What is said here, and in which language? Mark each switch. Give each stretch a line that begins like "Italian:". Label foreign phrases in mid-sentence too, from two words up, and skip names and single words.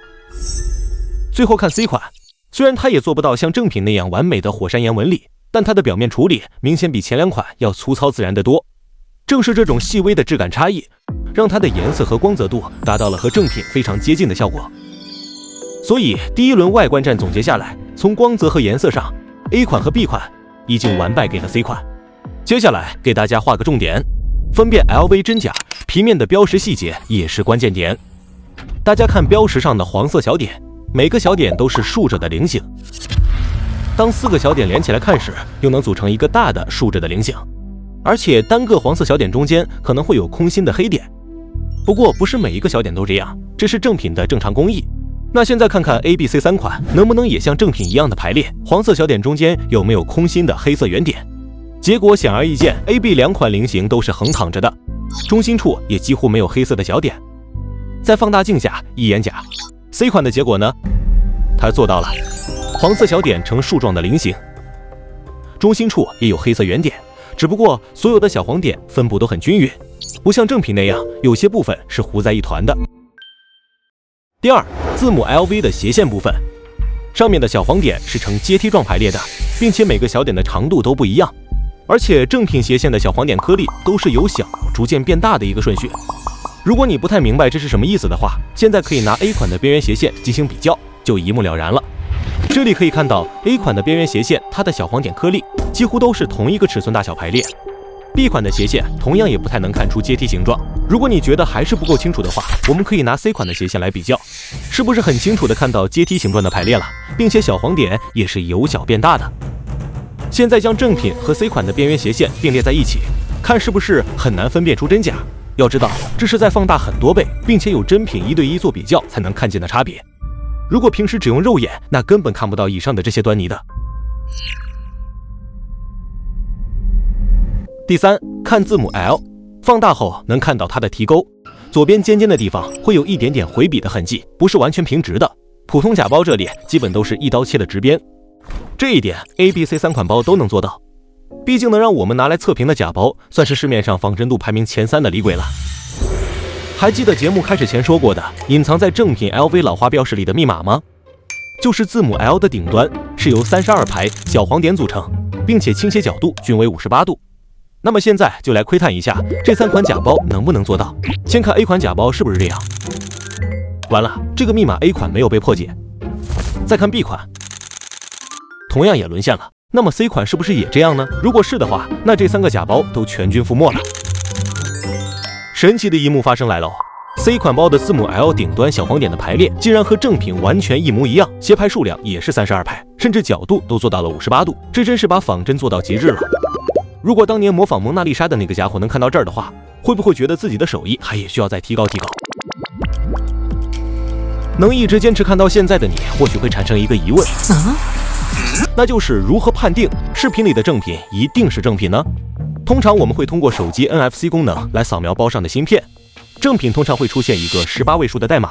Chinese: 最後看 C 款，雖然它也做不到像正品那樣完美的火山岩紋理，但它的表面處理明顯比前2款要粗糙自然得多。正是這種細微的質感差異，讓它的顏色和光澤度達到了和正品非常接近的效果。所以第一輪外觀戰總結下來，從光澤和顏色上 ，A 款和 B 款已經完敗給了 C 款。接下來給大家畫個重點，分辨 LV 真假，皮面的標識細節也是關鍵點。大家看標識上的黃色小點，每個小點都是豎着的菱形。當4個小點連起來看時，又能組成一個大的豎着的菱形，而且單個黃色小點中間可能會有空心的黑點。不過不是每一個小點都這樣，這是正品的正常工藝。那現在看看 A、B、C 3款能不能也像正品一樣的排列，黃色小點中間有沒有空心的黑色圓點？結果顯而易見 ，A、B 2款菱形都是橫躺着的，中心處也幾乎沒有黑色的小點。在放大鏡下一眼假。C 款的結果呢？它做到了，黄色小點呈樹狀的菱形，中心處也有黑色圓點， 只不過所有的小黃點分布都很均匀，不像正品那樣有些部分是糊在一团的。第二，字母 LV 的斜线部分，上面的小黄点是呈阶梯状排列的，并且每个小点的长度都不一样，而且正品斜线的小黄點顆粒都是由小逐漸變大的一個順序。如果你不太明白這是什麼意思的話，現在可以拿 A 款的邊緣斜線進行比較，就一目了然了。這裡可以看到 A 款的邊緣斜線，它的小黃點顆粒幾乎都是同一個尺寸大小排列。B 款的斜線同樣也不太能看出階梯形狀。如果你覺得還是不夠清楚的話，我們可以拿 C 款的斜線來比較，是不是很清楚的看到階梯形狀的排列了，並且小黃點也是由小變大的。現在將正品和 C 款的邊緣斜線並列在一起，看是不是很難分辨出真假。要知道，這是在放大很多倍，並且有真品1對1做比較才能看見的差別。如果平時只用肉眼，那根本看不到以上的這些端倪的。第三，看字母 L， 放大後能看到它的提鈎，左邊尖尖的地方會有一點點回筆的痕跡，不是完全平直的。普通假包這裡基本都是一刀切的直邊，這一點 A、B、C 3款包都能做到。畢竟能讓我們拿來測評的假包，算是市面上仿真度排名前3的李鬼了。還記得節目開始前說過的隱藏在正品 LV 老花標識裡的密碼嗎？就是字母 L 的頂端是由32排小黃點組成，並且傾斜角度均為58度。那麼現在就來窺探一下這3款假包能不能做到。先看 A 款假包是不是這樣？完了，這個密碼 A 款沒有被破解。再看 B 款，同樣也淪陷了。那麼 C 款是不是也這樣呢？如果是的話，那這3個假包都全軍覆沒了。神奇的一幕發生來了，C 款包的字母 L 頂端小黃點的排列竟然和正品完全一模一樣，斜排數量也是32排，甚至角度都做到了58度，這真是把仿真做到極致了。如果當年模仿蒙娜麗莎的那個家伙能看到這兒的話，會不會覺得自己的手藝還也需要再提高提高？能一直堅持看到現在的你，或許會產生一個疑問，那就是如何判定視頻裡的正品一定是正品呢？通常我們會通過手機 NFC 功能來掃描包上的芯片，正品通常會出現一個18位數的代碼。